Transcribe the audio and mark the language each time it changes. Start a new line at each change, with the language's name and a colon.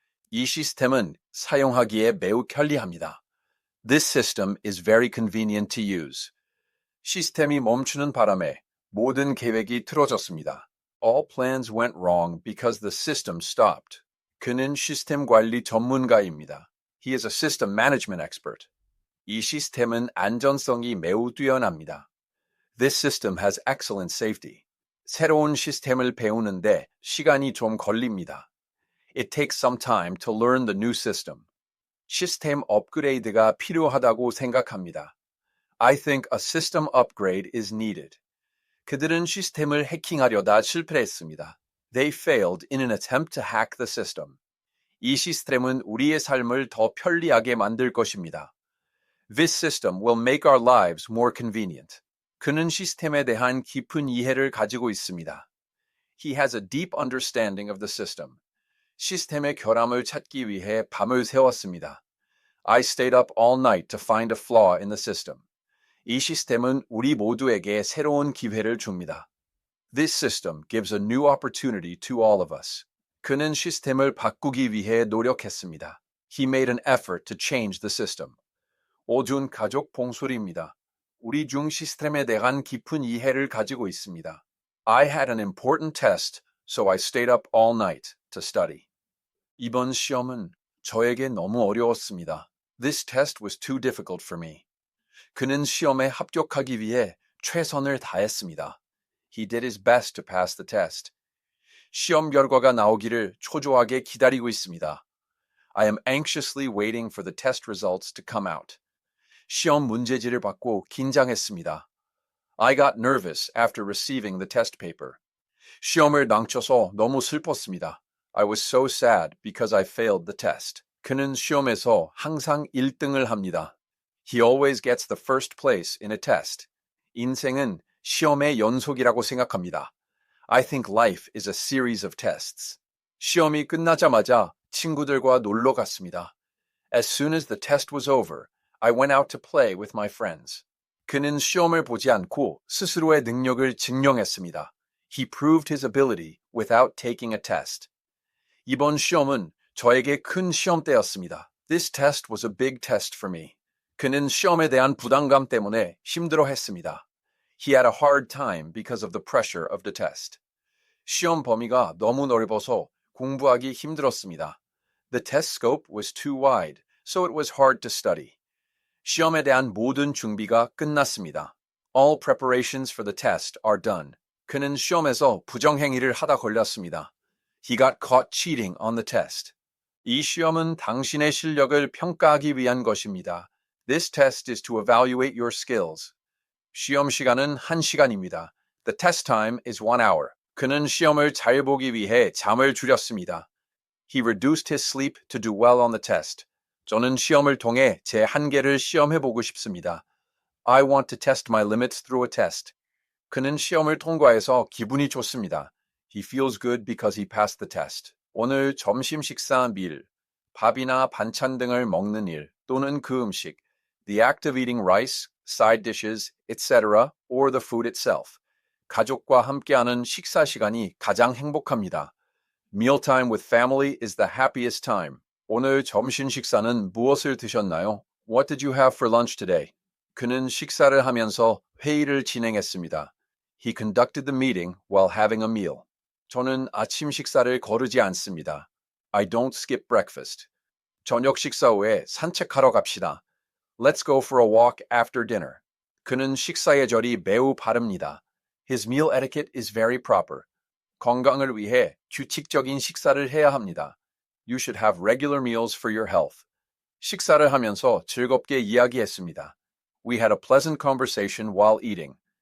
Korean: 이 시스템은 사용하기에 매우 편리합니다.
English: This system is very convenient to use.
Korean: 시스템이 멈추는 바람에 모든 계획이 틀어졌습니다.
English: All plans went wrong because the system stopped.
Korean: 그는 시스템 관리 전문가입니다.
English: He is a system management expert.
Korean: 이 시스템은 안전성이 매우 뛰어납니다.
English: This system has excellent safety.
Korean: 새로운 시스템을 배우는데 시간이 좀 걸립니다.
English: It takes some time to learn the new system.
Korean: 시스템 업그레이드가 필요하다고 생각합니다.
English: I think a system upgrade is needed.
Korean: 그들은 시스템을 해킹하려다 실패했습니다.
English: They failed in an attempt to hack the system.
Korean: 이 시스템은 우리의 삶을 더 편리하게 만들 것입니다.
English: This system will make our lives more convenient.
Korean: 그는 시스템에 대한 깊은 이해를 가지고 있습니다.
English: He has a deep understanding of the system.
Korean: 시스템의 결함을 찾기 위해 밤을 새웠습니다.
English: I stayed up all night to find a flaw in the system.
Korean: 이 시스템은 우리 모두에게 새로운 기회를 줍니다.
English: This system gives a new opportunity to all of us.
Korean: 그는 시스템을 바꾸기 위해 노력했습니다.
English: He made an effort to change the system.
Korean: 오준 가족 봉수리입니다. 우리 중 시스템에 대한 깊은 이해를 가지고 있습니다.
English: I had an important test, so I stayed up all night to study.
Korean: 이번 시험은 저에게 너무 어려웠습니다.
English: This test was too difficult for me.
Korean: 그는 시험에 합격하기 위해 최선을 다했습니다.
English: He did his best to pass the test.
Korean: 시험 결과가 나오기를 초조하게 기다리고 있습니다.
English: I am anxiously waiting for the test results to come out.
Korean: 시험 문제지를 받고 긴장했습니다.
English: I got nervous after receiving the test paper.
Korean: 시험을 낭쳐서 너무 슬펐습니다.
English: I was so sad because I failed the test.
Korean: 그는 시험에서 항상 1등을 합니다.
English: He always gets the first place in a test.
Korean: 인생은 시험의 연속이라고 생각합니다.
English: I think life is a series of tests.
Korean: 시험이 끝나자마자 친구들과 놀러 갔습니다.
English: As soon as the test was over, I went out to play with my friends.
Korean: 그는 시험을 보지 않고 스스로의 능력을 증명했습니다.
English: He proved his ability without taking a test.
Korean: 이번 시험은 저에게 큰 시험대였습니다.
English: This test was a big test for me.
Korean: 그는 시험에 대한 부담감 때문에 힘들어했습니다.
English: He had a hard time because of the pressure of the test.
Korean: 시험 범위가 너무 넓어서 공부하기 힘들었습니다.
English: The test scope was too wide, so it was hard to study.
Korean: 시험에 대한 모든 준비가 끝났습니다.
English: All preparations for the test are done.
Korean: 그는 시험에서 부정행위를 하다 걸렸습니다.
English: He got caught cheating on the test.
Korean: 이 시험은 당신의 실력을 평가하기 위한 것입니다.
English: This test is to evaluate your skills.
Korean: 시험 시간은 1시간입니다.
English: The test time is 1 hour.
Korean: 그는 시험을 잘 보기 위해 잠을 줄였습니다.
English: He reduced his sleep to do well on the test.
Korean: 저는 시험을 통해 제 한계를 시험해보고 싶습니다.
English: I want to test my limits through a test.
Korean: 그는 시험을 통과해서 기분이 좋습니다.
English: He feels good because he passed the test.
Korean: 오늘 점심 식사 밀, 밥이나 반찬 등을 먹는 일 또는 그 음식,
English: the act of eating rice, side dishes, etc., or the food itself.
Korean: 가족과 함께하는 식사 시간이 가장 행복합니다.
English: Mealtime with family is the happiest time.
Korean: 오늘 점심 식사는 무엇을 드셨나요?
English: What did you have for lunch today?
Korean: 그는 식사를 하면서 회의를 진행했습니다.
English: He conducted the meeting while having a meal.
Korean: 저는 아침 식사를 거르지 않습니다.
English: I don't skip breakfast.
Korean: 저녁 식사 후에 산책하러 갑시다.
English: Let's go for a walk after dinner.
Korean: 그는 식사 예절이 매우 바릅니다.
English: His meal etiquette is very proper.
Korean: 건강을 위해 규칙적인 식사를 해야 합니다.
English: You should have regular meals for your health.
Korean: 식사를 하면서 즐겁게 이야기했습니다.
English: We had a pleasant conversation while eating.